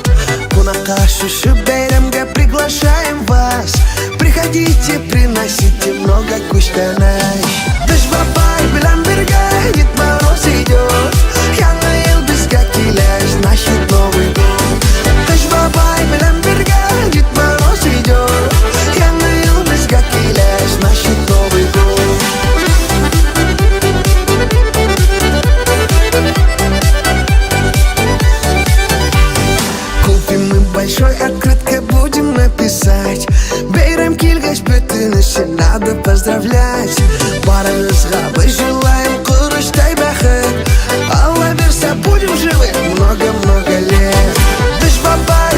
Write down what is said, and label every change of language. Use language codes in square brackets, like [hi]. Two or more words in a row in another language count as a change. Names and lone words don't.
[tt] Кунаққа шушы бәйрәмге [ru] приглашаем вас. Приходите, приносите много күштәнәй. [tt] Дыш бабай белән бергә [ru] Дед Мороз идет. [tt] Яңа ел безгә килә, [ru] значит Новый год. [tt] Дыш бабай белән бергә [ru] Дед Мороз идет. [tt] Яңа ел безгә килә, [ru] значит Новый год. Купим мы большой открытка, будем написать. [tt] Бәйрәм килгәч бөтенесен [ru] надо поздравлять. [tt] Барыгызга біз желаем құрыштай бәхет. Алла берса [ru] будем живы много-много лет. [tt] Дыш бабай